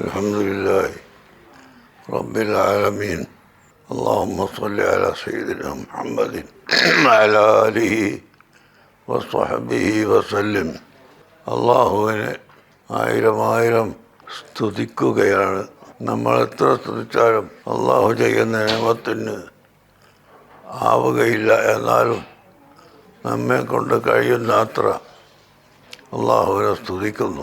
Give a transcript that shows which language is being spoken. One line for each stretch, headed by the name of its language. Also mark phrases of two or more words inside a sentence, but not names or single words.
Arabic: الحمد لله رب العالمين. اللهم صل على سيدنا محمد وعلى آله وصحبه وسلم.
Malayalam: അള്ളാഹുവിനെ ആയിരം സ്തുതിക്കുകയാണ്. നമ്മൾ എത്ര സ്തുതിച്ചാലും അള്ളാഹു ചെയ്യുന്ന നിയമത്തിന് ആവുകയില്ല. എന്നാലും നമ്മെ കൊണ്ട് കഴിയുന്ന അത്ര അള്ളാഹുവിനെ സ്തുതിക്കുന്നു.